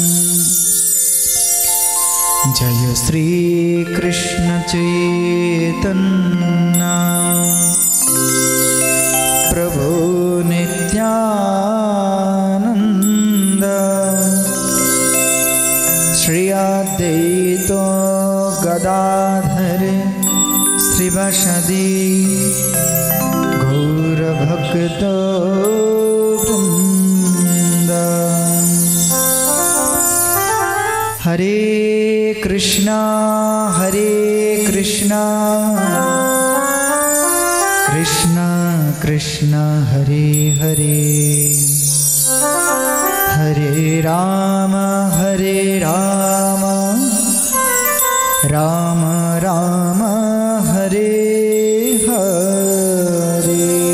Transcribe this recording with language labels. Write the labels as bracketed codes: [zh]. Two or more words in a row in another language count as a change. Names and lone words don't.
[bn] জয় শ্রী কৃষ্ণ চৈতন্য প্রভু নিত্যানন্দ श्री अद्वैत गदाधर श्रीवासदि गौरभक्त वृंद। [sa] हरे कृष्णा कृष्णा कृष्णा हरे हरे हरे राम राम राम हरे हरे।